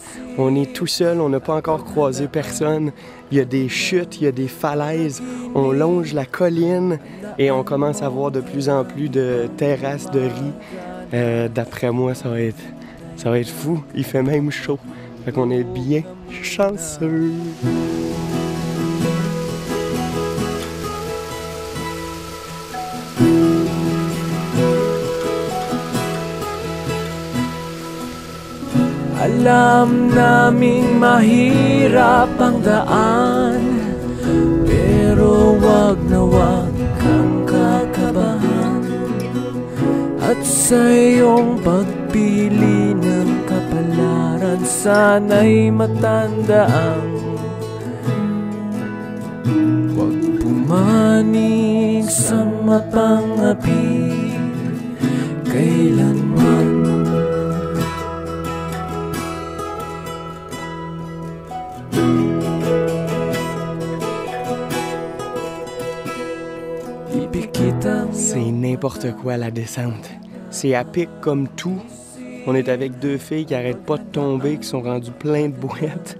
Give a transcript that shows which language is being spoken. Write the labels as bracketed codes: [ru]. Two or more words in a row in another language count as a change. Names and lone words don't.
[fr] On est tout seul, on n'a pas encore croisé personne. Il y a des chutes, il y a des falaises. On longe la colline et on commence à voir de plus en plus de terrasses de riz. D'après moi, ça va être fou. Il fait même chaud. Fait qu'on est bien chanceux. [tl] Alam naming mahirap ang daan, pero wag na wag kang kakabahan. At sa iyong pagpili ng kapalaran, sana'y matandaan, wag pumanig sa mapangapi kailanman. [fr] C'est n'importe quoi la descente. C'est à pic comme tout. On est avec 2 filles qui arrêtent pas de tomber, qui sont rendues plein de boîtes.